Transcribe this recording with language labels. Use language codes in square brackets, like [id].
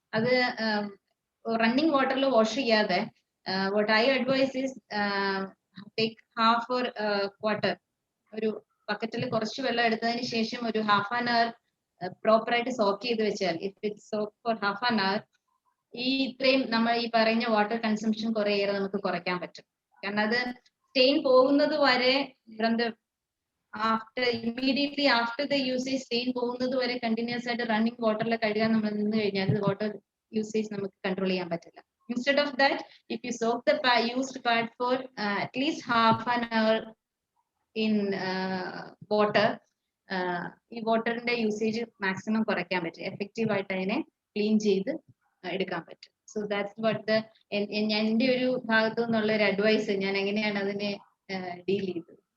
[ml] അത് റണ്ണിങ് വാട്ടറിൽ വാഷ് ചെയ്യാതെ, [en] what I advise is take half or quarter, [ml] ഒരു ബക്കറ്റിൽ കുറച്ച് വെള്ളം എടുത്തതിന് ശേഷം ഒരു ഹാഫ് ആൻ അവർ പ്രോപ്പർ ആയിട്ട് സോക്ക് ചെയ്ത് വെച്ചാൽ, [en] if it soak for half an hour, [ml] ഈ ഇത്രയും നമ്മൾ ഈ പറയുന്ന വാട്ടർ കൺസംഷൻ കുറേയേറെ നമുക്ക് കുറയ്ക്കാൻ പറ്റും. കാരണം അത് സ്റ്റെയിൻ പോകുന്നത് വരെ from the [en] immediately after the usage [ml] stain പോകുന്നത് വരെ continuous ആയിട്ട് running water ൽ കഴുകാൻ നമ്മൾ നിന്ന് കഴിഞ്ഞാൽ water usage നമുക്ക് control ചെയ്യാൻ പറ്റില്ല. [en] Instead of that, if you soak the used pad for at least half an hour in water, [ml] ഈ വാട്ടറിന്റെ യൂസേജ് മാക്സിമം കുറയ്ക്കാൻ പറ്റും, എഫക്റ്റീവ് ആയിട്ട് അതിനെ ക്ലീൻ ചെയ്ത് എടുക്കാൻ പറ്റും. [en] so that's what the [ml] എൻ്റെ ഒരു ഭാഗത്തു നിന്നുള്ള ഒരു അഡ്വൈസ്, ഞാൻ എങ്ങനെയാണ് അതിനെ ഡീൽ ചെയ്തത്.